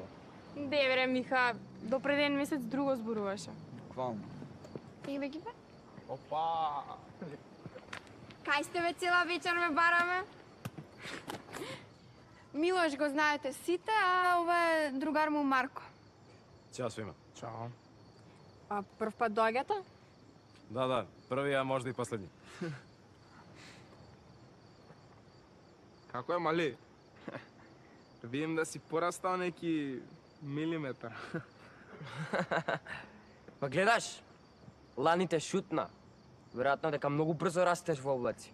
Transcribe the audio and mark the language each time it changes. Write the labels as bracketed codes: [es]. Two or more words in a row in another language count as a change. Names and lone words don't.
[mk] Дебре, Миха, до пред еден месец друго зборуваше. Буквално. Ебе ги бе. Опа! Кај сте бе цела вечер ме бараме? Милош го знаете сите, а ова е другар му Марко. [hr] Ćao svima. Ćao. [mk] А прв пат доаѓате? [hr] Da, prvi, a možda i posljednji. [mk] Како е, мали? Видим да си порастал неки милиметар. Па гледаш, лани те шутна. Веројатно дека многу брзо растеш во облаци.